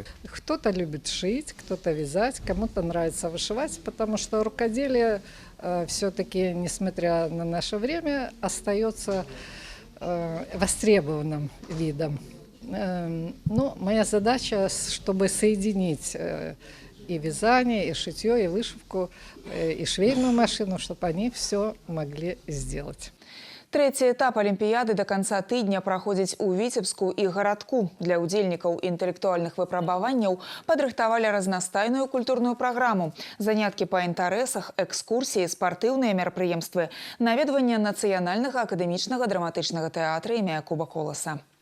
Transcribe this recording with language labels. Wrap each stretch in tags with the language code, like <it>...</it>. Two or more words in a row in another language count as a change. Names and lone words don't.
<ru>Кто-то любит шить, кто-то вязать, кому-то нравится вышивать, потому что рукоделие все-таки, несмотря на наше время, остается востребованным видом. Ну, моя задача, чтобы соединить и вязание, и шитье, и вышивку, и швейную машину, чтобы они все могли сделать.</ru> <be>Трэці этап Олімпіяды</be> <ru>до конца</ru> <be>тыдня праходзіць у Віцебску і гарадку. Для удзельнікаў інтэлектуальных выпрабаванняў падрыхтавалі разнастайную культурную праграму, заняткі па інтарэсах, экскурсіі, спартыўныя мерапрыемствы, наведванне нацыянальнага акадэмічнага драматычнага тэатра імя Якуба Коласа.</be>